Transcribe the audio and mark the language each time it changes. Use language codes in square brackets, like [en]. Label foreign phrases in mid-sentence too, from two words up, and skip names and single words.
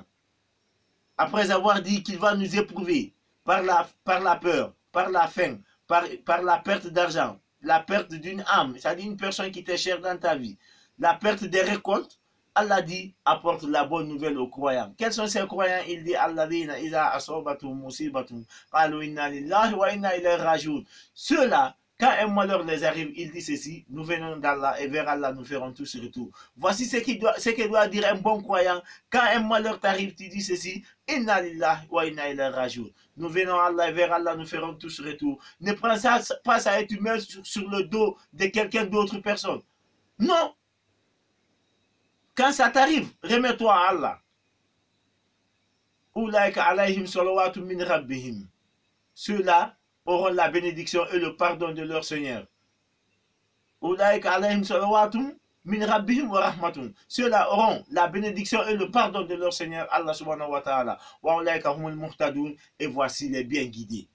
[fr] Après avoir dit qu'il va nous éprouver par la peur, par la faim, par la perte d'argent, la perte d'une âme, c'est-à-dire une personne qui t'est chère dans ta vie, la perte des récoltes, Allah dit apporte la bonne nouvelle aux croyants. Quels sont ces croyants? Il dit [ar] الذين إذا أصابتهم مصيبة قالوا إنا لله وإنا إليه راجعون. [fr] Ceux-là, quand un malheur les arrive, il dit ceci, nous venons d'Allah et vers Allah nous ferons tous retour. Voici ce que doit dire un bon croyant. Quand un malheur t'arrive, tu dis ceci, [ar] إنا لله وإنا إليه راجعون. [fr] Nous venons d'Allah et vers Allah nous ferons tous retour. Ne prends pas ça et tu mets sur le dos de quelqu'un d'autre personne. Non. Quand ça t'arrive, remets-toi à Allah. [ar] أولئك عليهم صلوات من ربهم. [fr] Ceux-là auront la bénédiction et le pardon de leur Seigneur. Ceux-là auront la bénédiction et le pardon de leur Seigneur, Allah [ar] سبحانه وتعالى. [fr] Et voici les bien guidés.